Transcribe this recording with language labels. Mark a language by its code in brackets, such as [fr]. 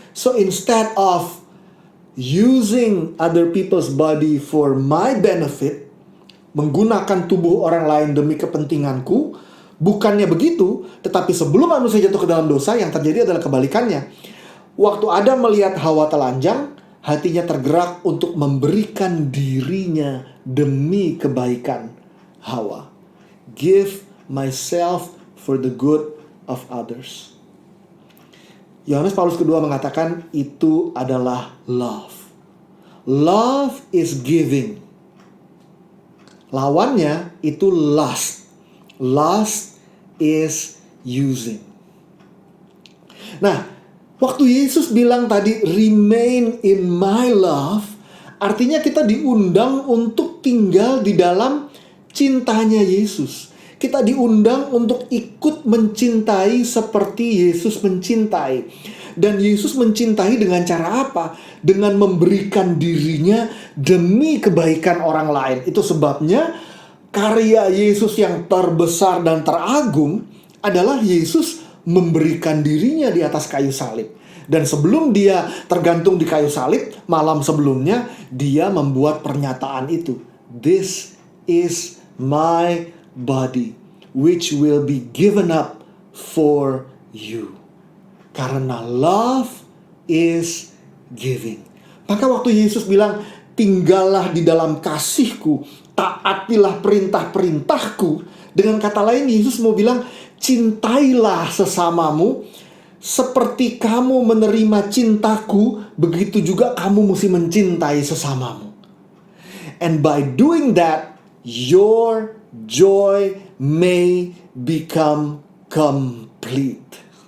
[en] So instead of using other people's body for my benefit, [id] menggunakan tubuh orang lain demi kepentinganku, bukannya begitu, tetapi sebelum manusia jatuh ke dalam dosa, yang terjadi adalah kebalikannya. Waktu Adam melihat Hawa telanjang, hatinya tergerak untuk memberikan dirinya demi kebaikan Hawa. [en] Give myself for the good of others. [id] Yohanes Paulus kedua mengatakan itu adalah love. [en] Love is giving. [id] Lawannya itu [en] lust. Lust is using. [id] Nah, waktu Yesus bilang tadi [en] remain in my love, [id] artinya kita diundang untuk tinggal di dalam cintanya Yesus. Kita diundang untuk ikut mencintai seperti Yesus mencintai. Dan Yesus mencintai dengan cara apa? Dengan memberikan dirinya demi kebaikan orang lain. Itu sebabnya karya Yesus yang terbesar dan teragung adalah Yesus memberikan dirinya di atas kayu salib. Dan sebelum dia tergantung di kayu salib, malam sebelumnya dia membuat pernyataan itu. [en] This is my body, which will be given up for you. [id] Karena [en] love is giving. [id] Maka waktu Yesus bilang, tinggallah di dalam kasihku, taatilah perintah-perintahku. Dengan kata lain, Yesus mau bilang, cintailah sesamamu. Seperti kamu menerima cintaku, begitu juga kamu mesti mencintai sesamamu. [en] And by doing that, your joy may become complete.